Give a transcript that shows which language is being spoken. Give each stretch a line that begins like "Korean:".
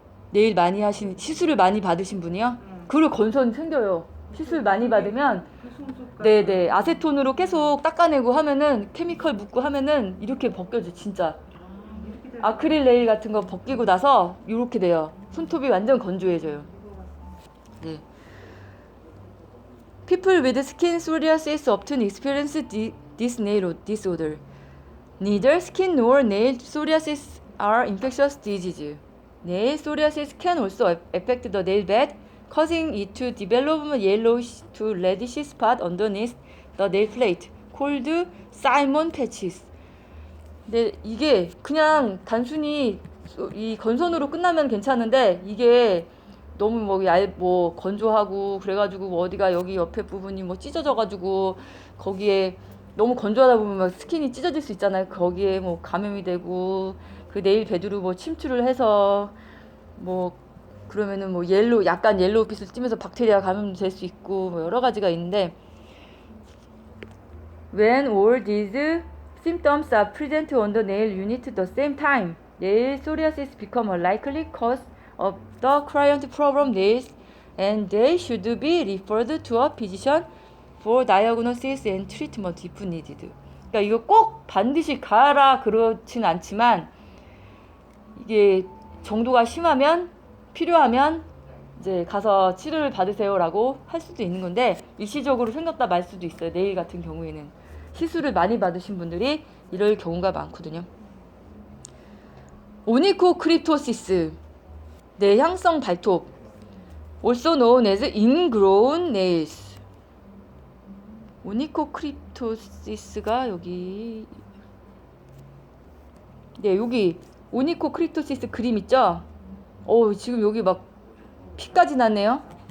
Korean: 네일 많이 하신 시술을 많이 받으신 분이요? 그리고 건선 생겨요. 시술 많이 받으면 불순속까지. 네네 아세톤으로 계속 닦아내고 하면은 케미컬 묻고 하면은 이렇게 벗겨져 진짜. 이렇게 되는 아크릴 네일 같은 거 벗기고 나서 이렇게 돼요. 손톱이 완전 건조해져요. 것 같아요. 네.
English: People with skin psoriasis often experience this nail disorder. Neither skin nor nail psoriasis are infectious diseases. Nail psoriasis can also affect the nail bed, causing it to develop a yellowish to reddish spot underneath the nail plate, called Simon patches.
Korean: 근데 이게 그냥 단순히 이 건선으로 끝나면 괜찮은데 이게 너무 뭐 건조하고 그래가지고 뭐 어디가 여기 옆에 부분이 뭐 찢어져가지고 거기에 너무 건조하다 보면 막 스킨이 찢어질 수 있잖아요. 거기에 뭐 감염이 되고 그 네일 베드로 뭐 침투를 해서 뭐 그러면은 뭐 약간 옐로우빛을 띠면서 박테리아 감염될 수 있고 뭐 여러 가지가 있는데
English: when all these symptoms are present on the nail unit at the same time, nail psoriasis become a likely cause of the client problem nails and they should be referred to a physician for diagnosis and treatment if needed.
Korean: 그러니까 이거 꼭 반드시 가라 그렇진 않지만 이게 정도가 심하면 필요하면 이제 가서 치료를 받으세요라고 할 수도 있는 건데 일시적으로 생겼다 말 수도 있어요. 네일 같은 경우에는 시술을 많이 받으신 분들이 이럴 경우가 많거든요. 오니코크립토시스 내향성 발톱
English: also known as ingrown nails.
Korean: 오니코크립토시스가 여기 여기 오니코크립토시스 그림 있죠? 지금 여기 막 피까지 났네요.